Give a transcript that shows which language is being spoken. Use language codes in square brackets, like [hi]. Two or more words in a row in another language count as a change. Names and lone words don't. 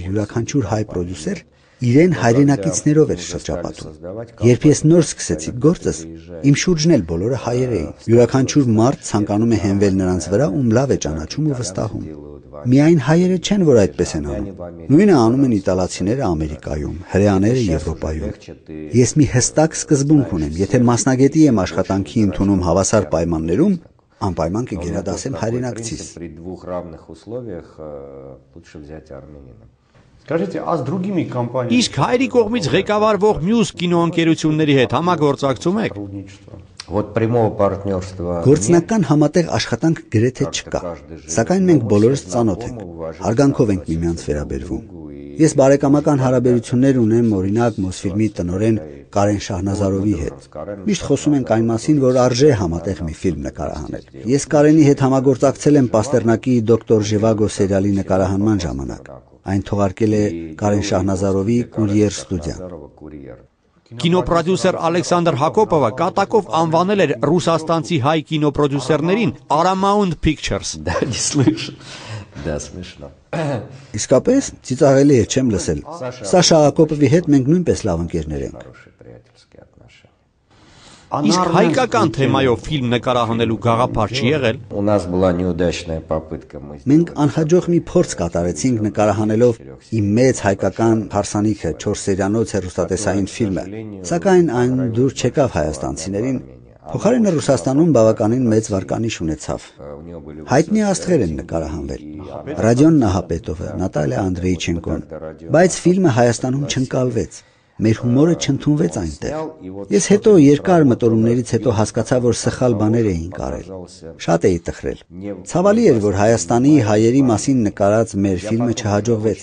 [hy] յուրաքանչյուր հայ պրոդյուսեր իրեն հայրենակիցներով էր շրջապատում։ Երբ ես նոր սկսեցի գործս, իմ շուրջն էլ բոլորը հայեր էին։ Յուրաքանչյուր մարդ ցանկանում է հենվել նրանց վրա, ում լավ է ճանաչում ու վստահում։ Միայն հայերը չեն, որ այդպես են անում։ Նույնը անում են իտալացիները Ամերիկայում, հրեաները Եվրոպայում։ Ես մի հստակ սկզբունք ունեմ, եթե մասնագետի եմ աշխատանքի ընդունում հավասար պայմաններում, անպայման կգերադասեմ հայրենակցիս։ Իսկ հայերի կողմից ղեկավարվող մյուս կինոընկերությունների հետ համագործակցում եք։ [ru] Вот прямого партнерства. [hy] Գործնական համատեղ աշխատանք գրեթե չկա, սակայն մենք բոլորս ծանոթ ենք, հարգանքով ենք միմյանց վերաբերվում։ Ես բարեկամական հարաբերություններ ունեմ օրինակ Մոսֆիլմի տնօրեն Կարեն Շահնազարովի հետ։ Միշտ խոսում ենք այն մասին, որ արժե համատեղ մի ֆիլմ նկարահանել։ Ես Կարենի հետ համագործակցել եմ Պաստերնակի Դոկտոր Ժիվագո սերիալի նկարահանման ժամանակ։ Այն թողարկել է Կարեն Շահնազարովի Կուրիեր ստուդիան։ Կինոպրոդյուսեր Ալեքսանդր Հակոպովը կատակով անվանել էր ռուսաստանցի հայ կինոպրոդյուսերներին Paramount Pictures։ [ru] Да, не слышал. Да, смешно. [hy] Իսկապես ծիծաղելի է, չեմ լսել։ Սաշա Ակոպովի հետ մենք նույնպես լավ ընկերներ ենք։ [ru] Хорошие приятельские отношения. [hy] Իսկ հայկական թեմայով ֆիլմ նկարահանելու գաղափար չի եղել։ [ru] У нас была неудачная попытка. [hy] Մենք անհաջող մի փորձ կատարեցինք նկարահանելով իմ մեծ հայկական հարսանիքը 4 սերիանոց հեռուստատեսային ֆիլմը, սակայն այն դուր չեկավ հայաստանցիներին, փոխարենը Ռուսաստանում բավականին մեծ վարկանիշ ունեցավ։ Հայտնի աստղեր են նկարահանվել՝ Ռադիոն Նահապետովը, Նատալիա Անդրեյչենկոն, բայց ֆիլմը Հայաստանում չընկալվեց։ Մեր հումորը չընդունվեց այնտեղ։ Ես հետո երկար մտորումներից հետո հասկացա, որ սխալ բաներ էինք արել։ Շատ էի տխրել։ Ցավալի էր, որ Հայաստանի հայերի մասին նկարած մեր ֆիլմը չհաջողվեց։